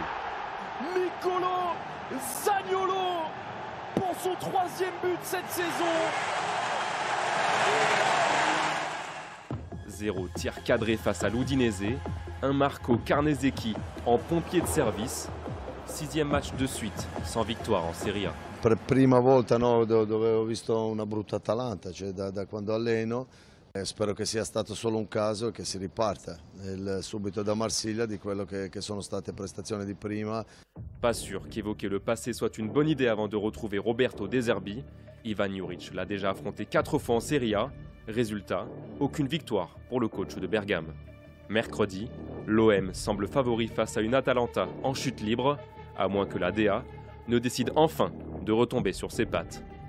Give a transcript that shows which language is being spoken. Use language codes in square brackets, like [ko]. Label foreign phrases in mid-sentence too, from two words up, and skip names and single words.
[fr] Nicolo Zaniolo pour son 3e but cette saison. 0 tir cadré face à l'Udinese, un Marco Carnesecchi en pompier de service, 6e match de suite sans victoire en Serie A. [it] Per prima volta no, dove ho visto una brutta Atalanta, cioè da quando alleno. Spero che sia stato solo un caso e che si riparta subito da Marsiglia di quello che sono state prestazioni di prima. [fr] Pas sûr qu'évoquer le passé soit une bonne idée avant de retrouver Roberto De Zerbi. Ivan Juric l'a déjà affronté 4 fois en Serie A. Résultat, aucune victoire pour le coach de Bergame. Mercredi, l'OM semble favori face à une Atalanta en chute libre, à moins que la DA ne décide enfin de retomber sur ses pattes.